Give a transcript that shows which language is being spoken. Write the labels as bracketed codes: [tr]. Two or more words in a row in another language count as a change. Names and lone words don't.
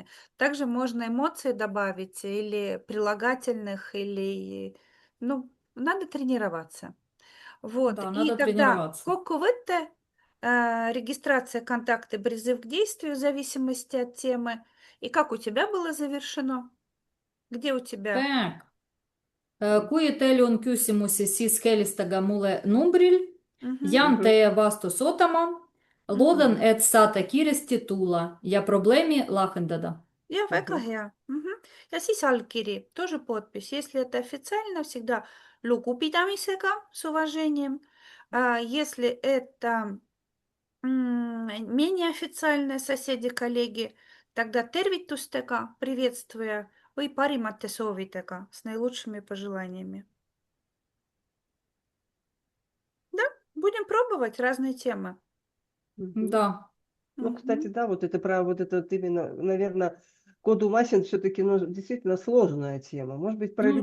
[ru] Также можно эмоции добавить или прилагательных, или... Ну, надо тренироваться. Вот. Да, И надо тогда тренироваться. коковетте, регистрация, контакты, призыв к действию в зависимости от темы. И как у тебя было завершено? Где у тебя? Так. [et] Kui on küsimusi, siis helistage mulle numbril. [ru] Мгм. [et] Jään [ru] Мгм. [et] teie vastus ootama. Loodan, et saate kiiresti tulla ja probleemi lahendada. Ja, väga [ru] Мгм. [et] hea. Ja siis allkiri, [ru] тоже подпись. Если это официально, всегда lugupidamisega, с уважением. Если это менее официальные соседи, коллеги, тогда tervitustega, приветствуя, [et] või parimate soovidega, [ru] с наилучшими пожеланиями. Да, будем пробовать разные темы. Мгм. Да. Ну, кстати, Мгм. да, вот это про вот это вот именно, наверное, [et] kodumasin [ru] все-таки действительно сложная тема. Может быть, про